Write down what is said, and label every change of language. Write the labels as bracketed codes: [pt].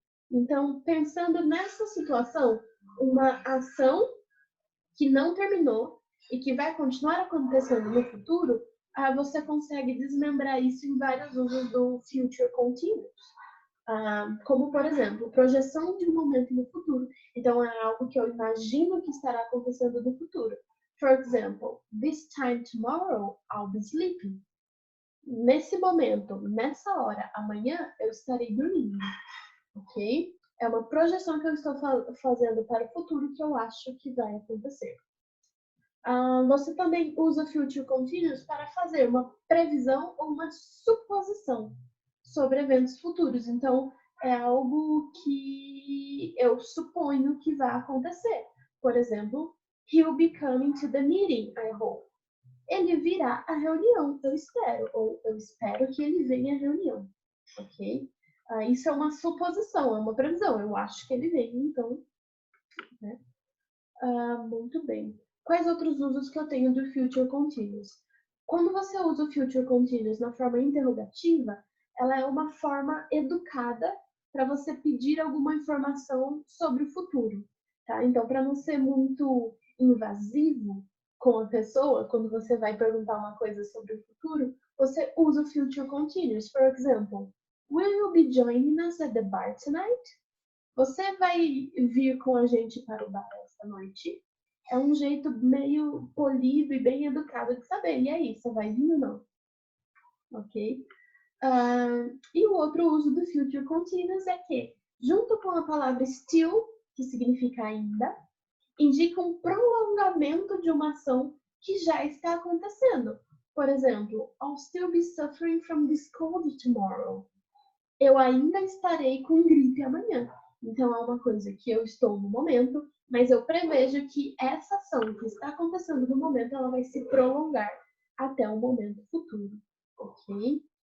[pt] Então, pensando nessa situação, uma ação que não terminou e que vai continuar acontecendo no futuro, você consegue desmembrar isso em vários usos do future continuous. Como, por exemplo, projeção de um momento no futuro. Então, é algo que eu imagino que estará acontecendo no futuro. [en] For example, this time tomorrow, I'll be sleeping. [pt] Nesse momento, nessa hora, amanhã, eu estarei dormindo. Ok? É uma projeção que eu estou fazendo para o futuro que eu acho que vai acontecer. Você também usa future continuous para fazer uma previsão ou uma suposição sobre eventos futuros. Então, é algo que eu suponho que vai acontecer. Por exemplo, [en] he'll be coming to the meeting, I hope. [pt] Ele virá à reunião, eu espero. Ou eu espero que ele venha à reunião, ok? Isso é uma suposição, é uma previsão. Eu acho que ele vem, então, né? Muito bem. Quais outros usos que eu tenho do future continuous? Quando você usa o future continuous na forma interrogativa, ela é uma forma educada para você pedir alguma informação sobre o futuro, tá? Então, para não ser muito invasivo com a pessoa, quando você vai perguntar uma coisa sobre o futuro, você usa o future continuous. [en] For example, will you be joining us at the bar tonight? [pt] Você vai vir com a gente para o bar esta noite? É um jeito meio polido e bem educado de saber. E aí, você vai vir ou não? Ok? E o outro uso do future continuous é que, junto com a palavra still, que significa ainda, indica um prolongamento de uma ação que já está acontecendo. Por exemplo, [en] I'll still be suffering from this cold tomorrow. [pt] Eu ainda estarei com gripe amanhã. Então, é uma coisa que eu estou no momento, mas eu prevejo que essa ação que está acontecendo no momento, ela vai se prolongar até um momento futuro, ok?